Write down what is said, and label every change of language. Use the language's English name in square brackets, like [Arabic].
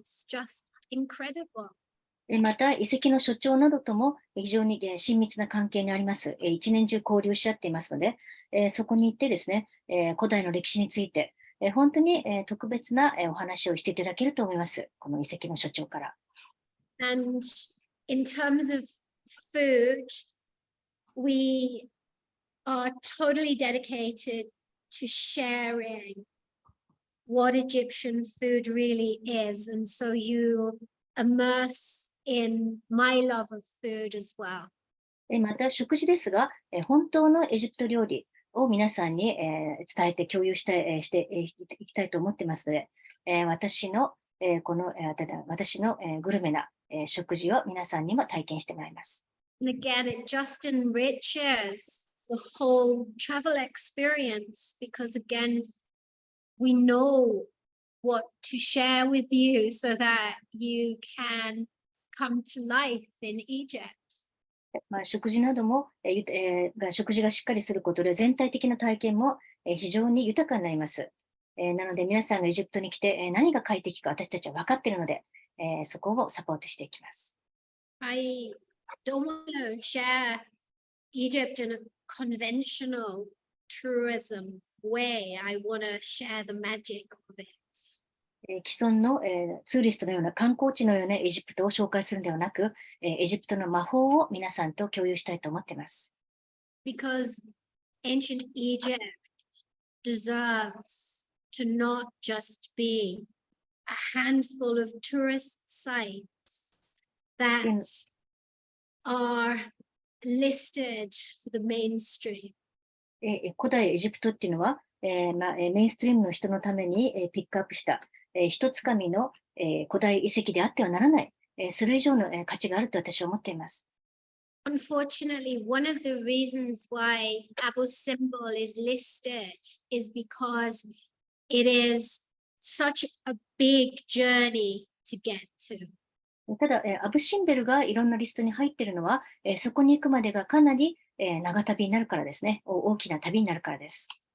[English] It's just incredible. [Japanese] また、遺跡の所長などとも非常に親密な関係にあります。一年中交流し合っていますので、そこに行ってですね、古代の歴史について、本当に特別なお話をしていただけると思います。この遺跡の所長から。 [English] And in terms of food, we are totally dedicated to sharing what Egyptian food really is. And so you immerse in my love of food as well. [Japanese] また、食事ですが、本当のエジプト料理を皆さんに伝えて共有していきたいと思っていますので、私のグルメな食事を皆さんにも体験してもらいます。 [English] And again, it just enriches the whole travel experience because again, we know what to share with you so that you can come to life in Egypt. [Japanese] 食事なども、食事がしっかりすることで全体的な体験も非常に豊かになります。なので皆さんがエジプトに来て何が快適か私たちは分かっているので、そこをサポートしていきます。 [English] I don't want to share Egypt in a conventional tourism way. I want to share the magic of it. [Japanese] 既存のツーリストのような観光地のようなエジプトを紹介するのではなく、エジプトの魔法を皆さんと共有したいと思っています。 [English] Because ancient Egypt deserves to not just be a handful of tourist sites that are listed for the mainstream. [Japanese] 古代エジプトっていうのは、メインストリームの人のためにピックアップした一つかみの古代遺跡であってはならない、それ以上の価値があると私は思っています。 [English] Unfortunately, one of the reasons why Abu's symbol is listed is because it is such a big journey to get to. [Japanese] ただ、アブシンベルがいろんなリストに入っているのは、そこに行くまでがかなり長旅になるからですね。大きな旅になるからです。